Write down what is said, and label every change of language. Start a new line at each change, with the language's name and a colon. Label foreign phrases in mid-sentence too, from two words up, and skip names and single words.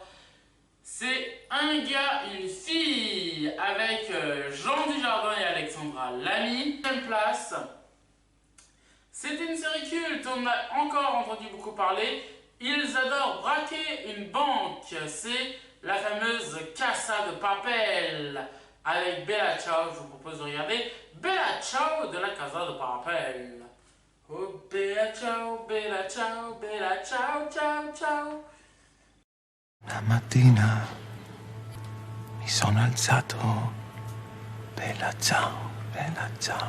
French: C'est Un gars, une fille avec Jean Dujardin et Alexandra Lamy. 3e place. C'est une série culte, on a encore entendu beaucoup parler. Ils adorent braquer une banque. C'est la fameuse Casa de Papel avec Bella Ciao. Je vous propose de regarder Bella Ciao de la Casa de Papel.
Italian: Oh Bella Ciao, Bella Ciao, Bella Ciao, ciao, ciao. Una mattina mi sono alzato, bella ciao, bella ciao.